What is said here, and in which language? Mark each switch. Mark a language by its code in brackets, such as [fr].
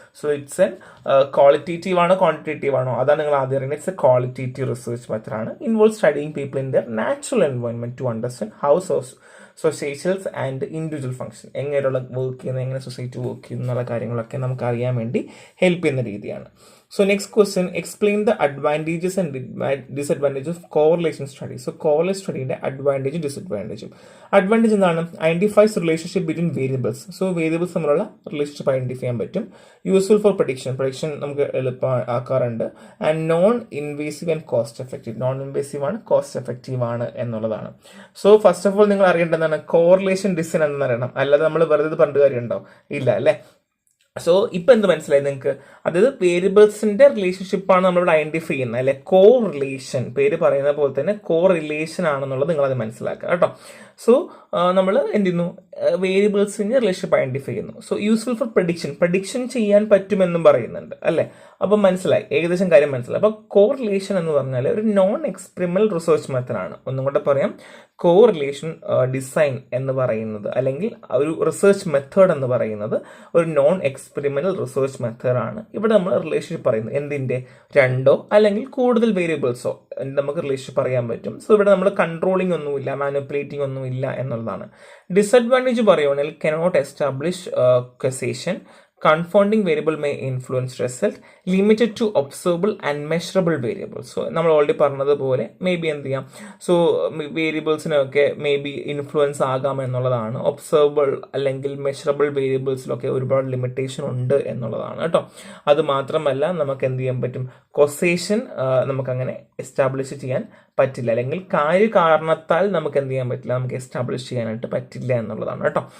[ml] So it's an qualitative ആണോ quantitative ആണോ, അതാണ് നിങ്ങൾ ആദ്യം അറിയുന്നത്. [en] It's a qualitative research മെത്തഡാണ്. Involve studying people in their natural environment to understand how societals and individual function, [ml] എങ്ങനെയുള്ള work ചെയ്യുന്നത്, എങ്ങനെ സൊസൈറ്റി വർക്ക് ചെയ്യുന്നു എന്നുള്ള കാര്യങ്ങളൊക്കെ നമുക്ക് അറിയാൻ വേണ്ടി ഹെൽപ്പ് ചെയ്യുന്ന രീതിയാണ്. [en] So next question, explain the advantages and disadvantages of correlation study. So correlation study advantage disadvantage. [ml] Advantage എന്താണ്? [en] Identifies relationship between variables. [ml] So variables തമ്മിലുള്ള relationship identify ചെയ്യാൻ പറ്റും. [en] Useful for prediction. [ml] Prediction നമുക്ക് എളുപ്പമാക്കാറുണ്ട്. [en] And non-invasive and cost effective. [ml] Non-invasive ആണ്, cost effective ആണ് എന്നുള്ളതാണ്. So first of all നിങ്ങൾ അറിയേണ്ടതാണ് correlation design എന്ന് പറയണം. അല്ലാതെ നമ്മൾ വെറുതെ പറഞ്ഞ കാര്യമുണ്ടോ? ഇല്ല അല്ലേ? സോ ഇപ്പം എന്ത് മനസ്സിലായി നിങ്ങൾക്ക്? അതായത് വേരിയബിൾസിന്റെ റിലേഷൻഷിപ്പാണ് നമ്മളിവിടെ ഐഡന്റിഫൈ ചെയ്യുന്നത് അല്ലെ. കോ റിലേഷൻ, പേര് പറയുന്ന പോലെ തന്നെ കോ റിലേഷൻ ആണെന്നുള്ളത് നിങ്ങളത് മനസ്സിലാക്കുക കേട്ടോ. സോ നമ്മൾ എന്ത് ചെയ്യുന്നു? വേരിയബിൾസിന്റെ റിലേഷൻഷിപ്പ് ഐഡന്റിഫൈ ചെയ്യുന്നു. സോ യൂസ്ഫുൾ ഫോർ പ്രഡിക്ഷൻ ചെയ്യാൻ പറ്റുമെന്നും പറയുന്നുണ്ട് അല്ലെ. അപ്പം മനസ്സിലായി, ഏകദേശം കാര്യം മനസ്സിലായി. അപ്പോൾ കോ റിലേഷൻ എന്ന് പറഞ്ഞാൽ ഒരു നോൺ എക്സ്പെരിമെന്റൽ റിസർച്ച് മെത്തഡാണ്. ഒന്നും കൂടെ പറയാം, കോ റിലേഷൻ ഡിസൈൻ എന്ന് പറയുന്നത് അല്ലെങ്കിൽ ഒരു റിസർച്ച് മെത്തേഡ് എന്ന് പറയുന്നത് ഒരു നോൺ എക്സ്പെരിമെന്റൽ റിസർച്ച് മെത്തേഡാണ്. ഇവിടെ നമ്മൾ റിലേഷൻഷിപ്പ് പറയുന്നത് എന്തിന്റെ? രണ്ടോ അല്ലെങ്കിൽ കൂടുതൽ വേരിയബിൾസോ നമുക്ക് റിലേഷൻഷിപ്പ് പറയാൻ പറ്റും. സോ ഇവിടെ നമ്മൾ കൺട്രോളിംഗ് ഒന്നുമില്ല, മാനിപ്പുലേറ്റിംഗ് ഒന്നുമില്ല എന്നുള്ളതാണ്. [en] Disadvantage പറയുകയാണെങ്കിൽ cannot establish causation. Confounding variable may influence result. Limited to observable and measurable variables. [ml] So നമ്മൾ ഓൾറെഡി പറഞ്ഞതുപോലെ മേ ബി എന്ത് ചെയ്യാം? സോ വേരിയബിൾസിനൊക്കെ മേ ബി ഇൻഫ്ലുവൻസ് ആകാം എന്നുള്ളതാണ്. ഒബ്സർവബിൾ അല്ലെങ്കിൽ മെഷറബിൾ വേരിയബിൾസിലൊക്കെ ഒരുപാട് ലിമിറ്റേഷൻ ഉണ്ട് എന്നുള്ളതാണ് കേട്ടോ. അത് മാത്രമല്ല നമുക്ക് എന്ത് ചെയ്യാൻ പറ്റും? കൊസേഷൻ നമുക്കങ്ങനെ എസ്റ്റാബ്ലിഷ് ചെയ്യാൻ പറ്റില്ല, അല്ലെങ്കിൽ കാര്യകാരണത്താൽ നമുക്ക് എന്ത് ചെയ്യാൻ പറ്റില്ല, നമുക്ക് എസ്റ്റാബ്ലിഷ് ചെയ്യാനായിട്ട് പറ്റില്ല എന്നുള്ളതാണ് കേട്ടോ.